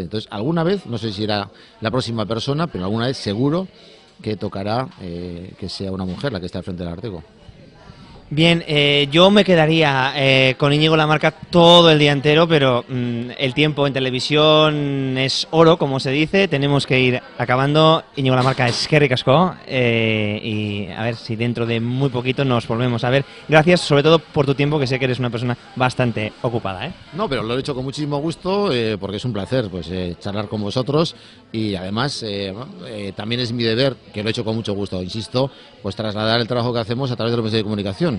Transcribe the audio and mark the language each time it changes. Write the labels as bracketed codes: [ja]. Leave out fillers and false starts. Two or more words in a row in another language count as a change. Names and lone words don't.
[es] Entonces, alguna vez, no sé si será la próxima persona, pero alguna vez seguro que tocará que sea una mujer la que está al frente del Ararteko. Bien, yo me quedaría con Íñigo Lamarca todo el día entero, pero el tiempo en televisión es oro, como se dice. Tenemos que ir acabando. Íñigo Lamarca, [eu] eskerrik asko, [es] y a ver si dentro de muy poquito nos volvemos a ver. Gracias, sobre todo por tu tiempo, que sé que eres una persona bastante ocupada, No, pero lo he hecho con muchísimo gusto, porque es un placer pues charlar con vosotros, y además también es mi deber, que lo he hecho con mucho gusto, insisto, pues trasladar el trabajo que hacemos a través de los medios de comunicación.